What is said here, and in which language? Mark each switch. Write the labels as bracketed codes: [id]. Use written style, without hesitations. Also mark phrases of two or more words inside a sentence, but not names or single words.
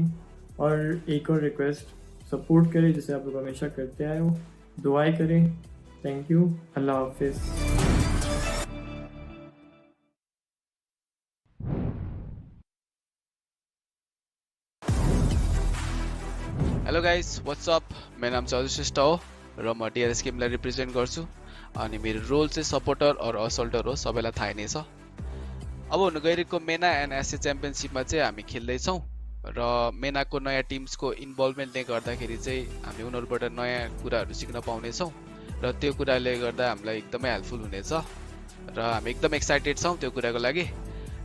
[hi] और एक और रिक्वेस्ट, सपोर्ट करें जैसे आप लोग हमेशा करते आए हो, दुआएं करें। [en] thank you, [hi] अल्लाह हाफिज़। [en] Hello guys, what's up. [ne] मेरो नाम चाहिँ श्रेष्ठ हो र म DRS गेमलाई रिप्रेजेन्ट गर्छु, अनि मेरो रोल चाहिँ सपोर्टर और असल्टर हो, सबैलाई थाहा नै छ। अब हुन गइरहेको मेना एन्ड एसए च्याम्पियनशिपमा चाहिँ हामी खेल्दैछौँ र मेनाको नयाँ टिम्सको इन्भल्भमेन्टले गर्दाखेरि चाहिँ हामी उनीहरूबाट नयाँ कुराहरू सिक्न पाउनेछौँ र त्यो कुराले गर्दा हामीलाई एकदमै हेल्पफुल हुनेछ र हामी एकदम एक्साइटेड छौँ त्यो कुराको लागि।